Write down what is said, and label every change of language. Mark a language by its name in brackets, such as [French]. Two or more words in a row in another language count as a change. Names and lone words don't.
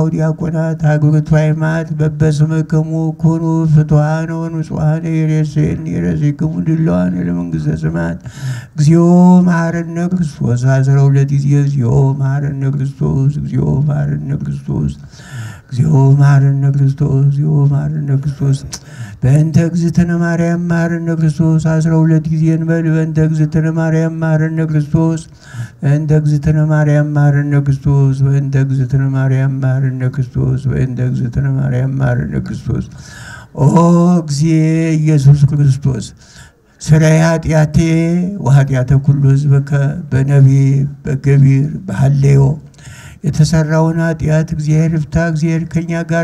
[Geez] ዲያቆናት አግብርቱ አእማት በበስምክሙ ኩኑ ፍቱሐነ ወንጹሐነ ይሬሴክሙ ድሉዋነ ለመንግሥተ ሰማያት። እግዚኦ መሐረነ ክርስቶስ 12 ጊዜ እግዚኦ መሐረነ ክርስቶስ፣ እግዚኦ መሐረነ ክርስቶስ፣ እግዚኦ መሐረነ ክርስቶስ፣ እግዚኦ መሐረነ ክርስቶስ። በእንተ እግዝእትነ ማርያም መሐረነ ክርስቶስ [Amharic] 12 ጊዜ እንበል። [Geez] በእንተ እግዝእትነ ማርያም መሐረነ ክርስቶስ፣ በእንተ እግዝእትነ ማርያም መሐረነ ክርስቶስ፣ በእንተ እግዝእትነ ማርያም መሐረነ ክርስቶስ፣ በእንተ እግዝእትነ ማርያም መሐረነ ክርስቶስ። ኦ እግዚእ ኢየሱስ ክርስቶስ ሠራይ ኃጢአቴ ወኃጢአተ ኩሉ ሕዝብከ በነቢብ በገቢር [Amharic] በሐሌዮ የተሰራውን ኃጢአት እግዚአብሔር ይፍታ። እግዚአብሔር ከኛ ጋር